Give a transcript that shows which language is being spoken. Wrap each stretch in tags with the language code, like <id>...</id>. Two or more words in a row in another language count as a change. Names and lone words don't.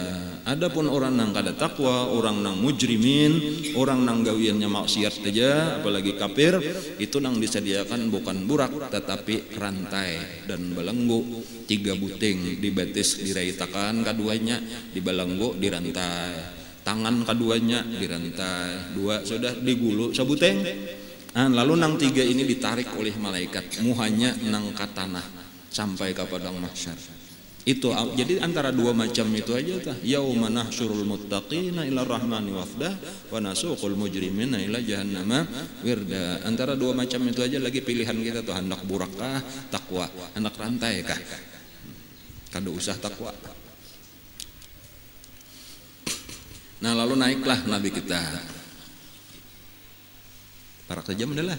<bjn>Adapun orang nang kada takwa, orang nang mujrimin, orang nang gawiannya maksiat aja apalagi kafir, itu nang disediakan bukan burak tetapi rantai dan belenggu 3 buting dibetis diraitakan keduanya di belenggu dirantai. Tangan keduanya dirantai, 2 sudah digulu sabuteng. Lalu nang 3 ini ditarik oleh malaikat, muhanya nang ke tanah sampai ke padang mahsyar. Itu jadi antara 2 macam itu aja</bjn> <ar>يوم نحشر المتقين إلى الرحمن وفدا ونسوق المجرمين إلى جهنم وردا.</ar> <bjn>Antara 2 macam itu aja lagi pilihan kita tuh, hendak burak kah takwa, hendak rantai kah. Kada usah takwa. Nah lalu naiklah Nabi kita. Parak saja mendelah.</bjn>